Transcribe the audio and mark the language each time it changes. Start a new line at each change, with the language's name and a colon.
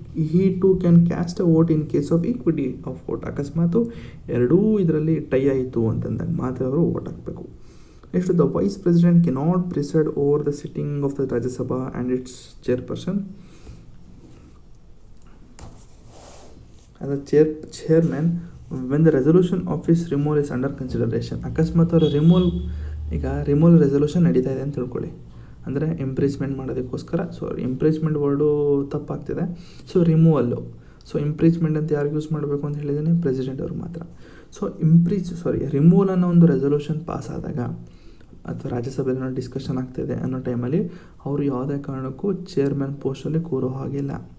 English: he too can cast a vote in case of equity of vote.
Kannada: ಅಕಸ್ಮಾತು ಎರಡೂ ಇದರಲ್ಲಿ tie ಆಯಿತು ಅಂತಂದಾಗ ಮಾತ್ರ ಅವರು ವೋಟ್ ಹಾಕಬೇಕು.
English: Next, the vice president cannot preside over the sitting of the Rajya Sabha and its chairperson. as a chairman when the resolution of his removal is under consideration.
Kannada: ಅಕಸ್ಮಾತ್ ಅವರು removal resolution ನಡೀತಾ ಇದೆ ಅಂತ ತಿಳ್ಕೊಳ್ಳಿ. ಅಂದರೆ ಇಂಪ್ರೀಚ್ಮೆಂಟ್ ಮಾಡೋದಕ್ಕೋಸ್ಕರ, ಇಂಪ್ರೀಚ್ಮೆಂಟ್ ವರ್ಡು ತಪ್ಪಾಗ್ತಿದೆ. ಸೊ ರಿಮೂವಲ್ಲು, ಸೊ ಇಂಪ್ರೀಚ್ಮೆಂಟ್ ಅಂತ ಯಾರು ಯೂಸ್ ಮಾಡಬೇಕು ಅಂತ ಹೇಳಿದ್ದೀನಿ? ಪ್ರೆಸಿಡೆಂಟ್ ಅವ್ರಿಗೆ ಮಾತ್ರ. ಸೊ ರಿಮೂವಲ್ ಅನ್ನೋ ಒಂದು ರೆಸೊಲ್ಯೂಷನ್ ಪಾಸ್ ಆದಾಗ ಅಥವಾ ರಾಜ್ಯಸಭೆಯಲ್ಲಿ ಡಿಸ್ಕಷನ್ ಆಗ್ತಾಯಿದೆ ಅನ್ನೋ ಟೈಮಲ್ಲಿ ಅವರು ಯಾವುದೇ ಕಾರಣಕ್ಕೂ ಚೇರ್ಮನ್ ಪೋಸ್ಟಲ್ಲಿ ಕೂರೋ ಹಾಗಿಲ್ಲ.